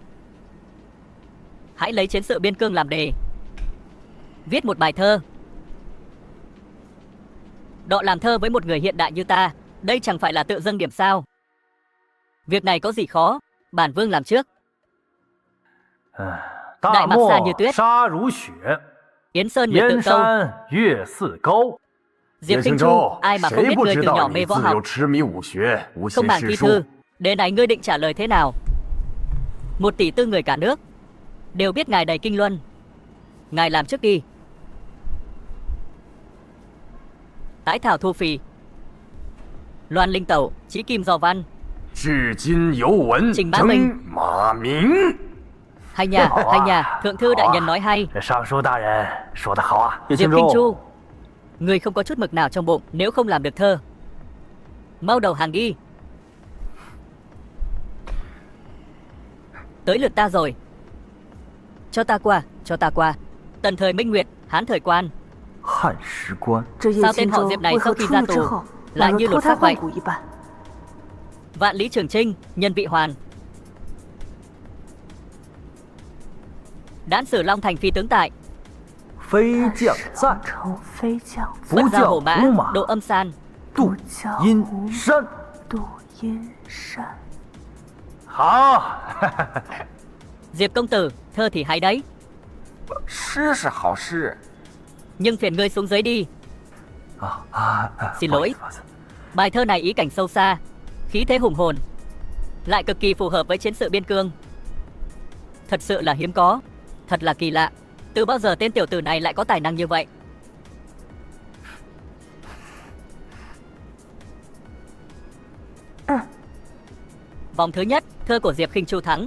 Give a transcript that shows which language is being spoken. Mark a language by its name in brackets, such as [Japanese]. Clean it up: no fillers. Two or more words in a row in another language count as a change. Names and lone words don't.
[Vietnamese] Hãy lấy chiến sự biên cương làm đề, viết một bài thơ. Đọ làm thơ với một người hiện đại như ta, đây chẳng phải là tự dâng điểm sao? Việc này có gì khó, bản vương làm trước. Đại Mạc xa như tuyết, Yến Sơn Nguyệt Tự [Chinese] 燕 [Vietnamese] Câu. [Chinese] 山月似高。 [Vietnamese] Diệp [Chinese] 叶 [Vietnamese] Kinh [Chinese] 星 [Vietnamese] Chu, [Chinese] 洲， [Vietnamese] ai mà không [Chinese] 谁 [Vietnamese] biết [Chinese] 不 [Vietnamese] ngươi [Chinese] 知 [Vietnamese] từ nhỏ [Chinese] 道 [Vietnamese] mê [Chinese] 你 [Vietnamese] võ [Chinese] 自 [Vietnamese] học, [Chinese] 幼痴迷武学，无 [Vietnamese] không [Chinese] 心 [Vietnamese] bảng [Chinese] 识 [Vietnamese] thi [Chinese] 书 [Vietnamese] thư. Đề này ngươi định trả lời thế nào? 1 tỷ 4 người cả nước đều biết ngài đầy kinh luân. Ngài làm trước đi. Tái thảo thu phì. Loan Linh Tẩu, Chí Kim Giò Văn. [Chinese] 至今犹闻 [Vietnamese] Trình Bá [Chinese] 征 [Vietnamese] Minh. [Chinese] 马明。 [Vietnamese] Hay nhà, thượng thư đại nhân nói hay. [Chinese] 这尚书大人说得好啊！叶 [Vietnamese] Diệp [Chinese] 青 [Vietnamese] Kinh [Chinese] 州， [Vietnamese] Chu, người không có chút mực nào trong bụng nếu không làm được thơ. Mau đầu hàng đi. Tới lượt ta rồi. Cho ta qua, cho ta qua. Tần thời Minh Nguyệt, Hán thời Quan. [Chinese] 汉时官， [Vietnamese] Sao tên họ Diệp này sau khi ra tù lại như lột xác vậy? Vạn Lý Trường Trinh, Nhân Vị Hoàn. Đãn Sử Long Thành phi tướng tại. [Chinese] 飞将在，飞将不 [Vietnamese] Bất gia [Chinese] 教 [Vietnamese] hổ [Chinese] 无 [Vietnamese] mã, [Chinese] 马 [Vietnamese] Độ Âm San. [Chinese] 度教阴山。渡阴山。好， [Vietnamese] Diệp công tử, thơ thì hay đấy. [Chinese] 诗是好诗， [Vietnamese] Nhưng phiền ngươi xuống dưới đi. [Chinese] 啊， [Vietnamese] Xin [Chinese] 不好 [Vietnamese] lỗi. [Chinese] 意思不好意思 [Vietnamese] Bài thơ này ý cảnh sâu xa, khí thế hùng hồn, lại cực kỳ phù hợp với chiến sự biên cương. Thật sự là hiếm có, thật là kỳ lạ. Từ bao giờ tên tiểu tử này lại có tài năng như vậy? Vòng thứ nhất, thơ của Diệp Khinh Chu thắng.